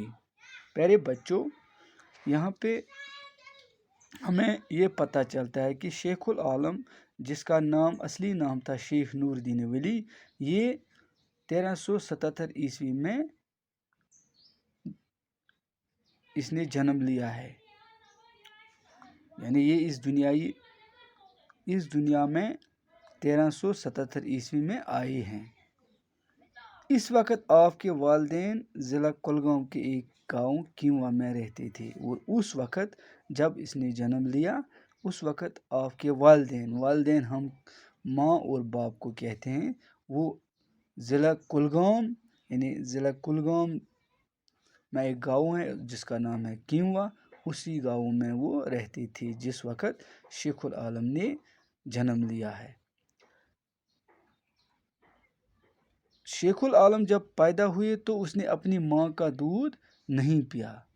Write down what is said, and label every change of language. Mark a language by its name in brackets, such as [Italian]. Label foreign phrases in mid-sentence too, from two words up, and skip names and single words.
[Urdu] پیارے بچوں، یہاں پہ ہمیں یہ پتہ چلتا ہے کہ شیخ العالم، جس کا اصلی نام تھا شیخ نور الدین ولی، یہ 1377 میں اس نے جنم لیا ہے، یعنی یہ اس دنیا میں 1377 میں آئے ہیں۔ اس وقت آپ کے والدین ضلع کلگام کے ایک گاؤں کینوا میں رہتے تھے، اور اس وقت جب اس نے جنم لیا اس وقت آپ کے والدین ہم ماں اور باپ کو کہتے ہیں، وہ ضلع کلگام ضلع کلگام میں ایک گاؤں ہے جس کا نام ہے کینوا، اسی گاؤں میں وہ رہتی تھی جس وقت شیخ العالم نے جنم لیا ہے۔ شیخ العالم جب پیدا ہوئے تو اس نے اپنی ماں کا دودھ نہیں پیا۔